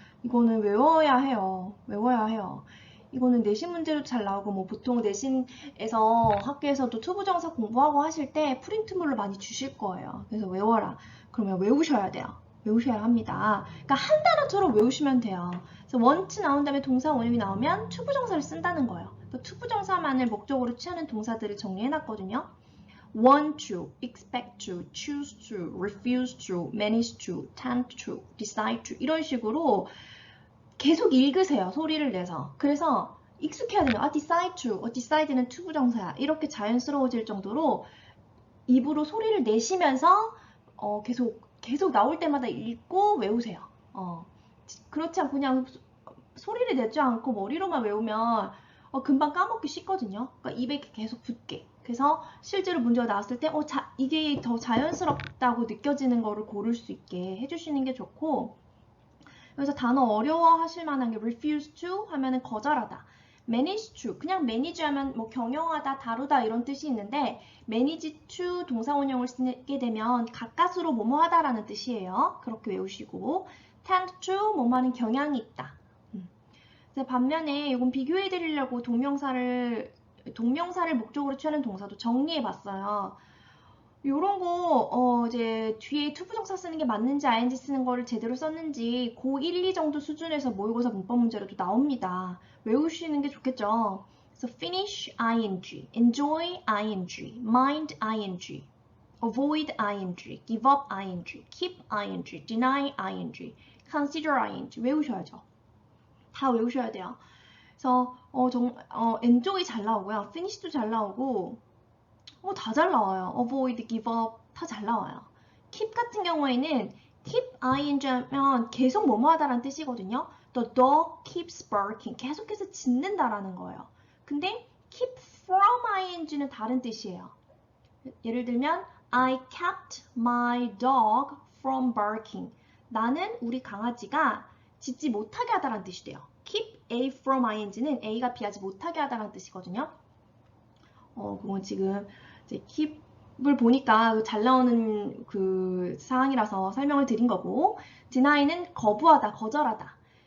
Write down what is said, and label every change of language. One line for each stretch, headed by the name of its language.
Korean: 이거는 외워야 해요. 외워야 해요. 이거는 내신 문제도 잘 나오고 뭐 보통 내신에서 학교에서도 투부정사 공부하고 하실 때 프린트물로 많이 주실 거예요. 그래서 외워라. 그러면 외우셔야 돼요. 외우셔야 합니다. 그러니까 한 단어처럼 외우시면 돼요. 그래서 원치 나온 다음에 동사 원형이 나오면 투부정사를 쓴다는 거예요. 그러니까 투부정사만을 목적으로 취하는 동사들을 정리해놨거든요.
English: want to, expect to, choose to, refuse to, manage to, tend to, decide to
Korean: 이런 식으로 계속 읽으세요. 소리를 내서. 그래서 익숙해야 돼요.
English: decide to,
Korean: decide는 to 부정사야. 이렇게 자연스러워질 정도로 입으로 소리를 내시면서 계속 나올 때마다 읽고 외우세요. 그렇지 않고 그냥 소리를 내지 않고 머리로만 외우면 금방 까먹기 쉽거든요. 그러니까 입에 계속 붙게. 그래서 실제로 문제가 나왔을 때 이게 더 자연스럽다고 느껴지는 거를 고를 수 있게 해주시는 게 좋고 그래서 단어 어려워하실 만한 게
English: refuse to
Korean: 하면은 거절하다.
English: manage to
Korean: 그냥 manage 하면 뭐 경영하다, 다루다 이런 뜻이 있는데 manage to 동사원형을 쓰게 되면 가까스로 뭐뭐 하다라는 뜻이에요. 그렇게 외우시고 tend to 뭐뭐하는 경향이 있다. 반면에 이건 비교해 드리려고 동명사를 목적으로 취하는 동사도 정리해 봤어요. 요런 거 이제 뒤에 투부정사 쓰는 게 맞는지 ing 쓰는 거를 제대로 썼는지 고 1, 2 정도 수준에서 모의고사 문법 문제로도 나옵니다. 외우시는 게 좋겠죠. 그래서
English: finish ing, enjoy ing, mind ing, avoid ing, give up ing, keep ing, deny ing, consider ing
Korean: 외우셔야죠. 다 외우셔야 돼요. 그래서 enjoy 잘 나오고요. finish도 잘 나오고 다 잘 나와요. avoid, give up 다 잘 나와요. keep 같은 경우에는 keep ing 하면 계속 뭐뭐 하다라는 뜻이거든요.
English: The dog keeps barking.
Korean: 계속해서 짖는다라는 거예요. 근데 keep from ing는 다른 뜻이에요. 예를 들면
English: I kept my dog from barking.
Korean: 나는 우리 강아지가 짖지 못하게 하다라는 뜻이 돼요.
English: keep A from ing
Korean: 는 A가 B하지 못하게 하다라는 뜻이거든요. 그건 지금 이제 keep을 보니까 잘 나오는 그 상황이라서 설명을 드린 거고 deny는 거부하다, 거절하다.